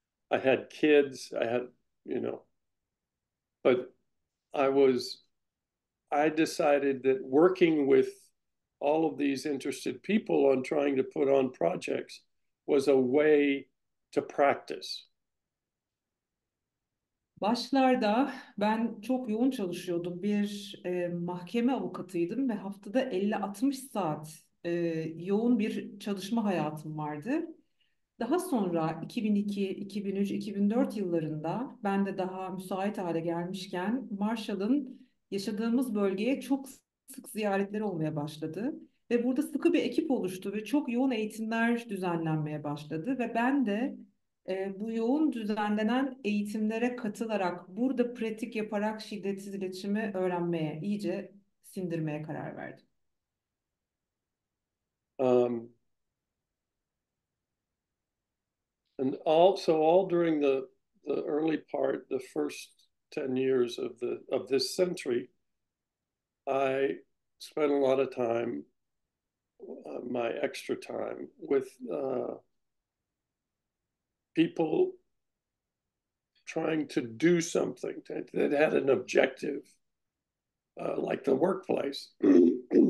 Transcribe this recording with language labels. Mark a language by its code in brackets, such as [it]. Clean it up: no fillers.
[en] I had kids. I had, but I decided that working with all of these interested people on trying to put on projects was a way to practice. [tr] Başlarda ben çok yoğun çalışıyordum. Bir mahkeme avukatıydım ve haftada 50-60 saat yoğun bir çalışma hayatım vardı. Daha sonra 2002, 2003, 2004 yıllarında ben de daha müsait hale gelmişken Marshall'ın yaşadığımız bölgeye çok sık ziyaretleri olmaya başladı. Ve burada sıkı bir ekip oluştu ve çok yoğun eğitimler düzenlenmeye başladı. Ve ben de bu yoğun düzenlenen eğitimlere katılarak, burada pratik yaparak şiddetsiz iletişimi öğrenmeye, iyice sindirmeye karar verdim. [en] Um, and all during the early part, the first 10 years of this century, I spent a lot of time, my extra time, with people trying to do something that had an objective, like the workplace, and